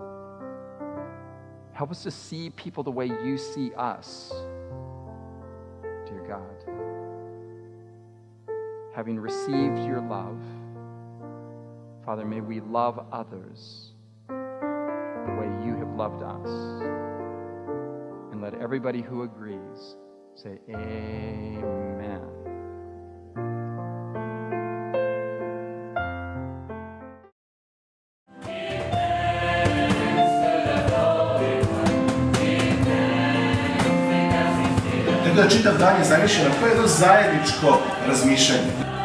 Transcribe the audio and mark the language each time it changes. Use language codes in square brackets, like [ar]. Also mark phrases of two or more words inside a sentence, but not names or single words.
[en] Help us to see people the way you see us, dear God. Having received your love, Father, may we love others the way you have loved us. And let everybody who agrees say amen. [sr] Tako da čitav dan je zamišljeno kao jedno zajedničko razmišljanje.